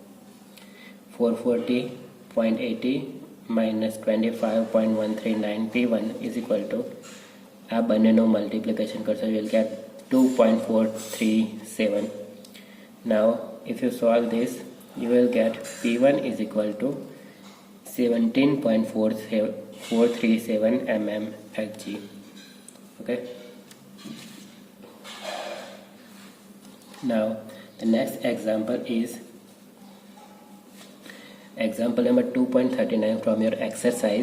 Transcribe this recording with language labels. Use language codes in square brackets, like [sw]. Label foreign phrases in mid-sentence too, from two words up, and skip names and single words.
[en] 440.80 minus 25.139 P1 is equal to [gu] આ બંનેનો મલ્ટીપ્લિકેશન કરશો [en] you will get 2.437. Now if you solve this you will get P1 is equal to 17.437 mmHg. Okay. Now the next example is example number 2.39 from your exercise.